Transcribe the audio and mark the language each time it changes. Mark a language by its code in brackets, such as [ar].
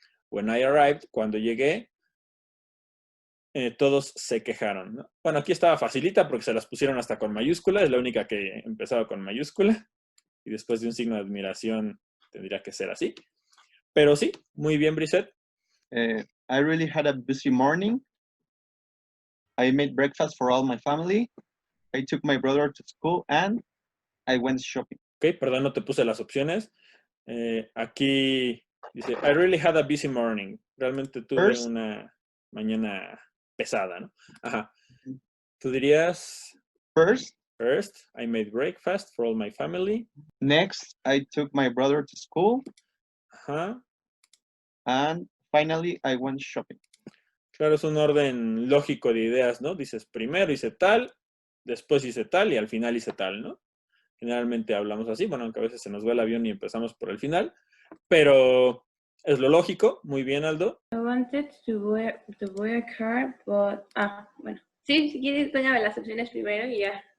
[en] When I arrived, [es] cuando llegué, todos se quejaron, ¿no? Bueno, aquí estaba facilita porque se las pusieron hasta con mayúscula. Es la única que empezaba con mayúscula. Y después de un signo de admiración tendría que ser así. Pero sí, muy bien, Brissette. [en] I really had a busy morning. I made breakfast for all my family. I took my brother to school and I went shopping. [es] Ok, perdón, no te puse las opciones. Aquí dice, [en] I really had a busy morning. [es] Realmente tuve una mañana pesada, ¿no? Ajá. ¿Tú dirías? [en] First, I made breakfast for all my family. Next, I took my brother to school. Ajá. And finally, I went shopping. [es] Claro, es un orden lógico de ideas, ¿no? Dices, primero hice tal, después hice tal y al final hice tal, ¿no? Generalmente hablamos así, bueno, aunque a veces se nos va el avión y empezamos por el final, pero es lo lógico. Muy bien, Aldo. [en] I wanted to wear a car, but... [es] bueno. Sí, si quieres, doña, las opciones primero y ya.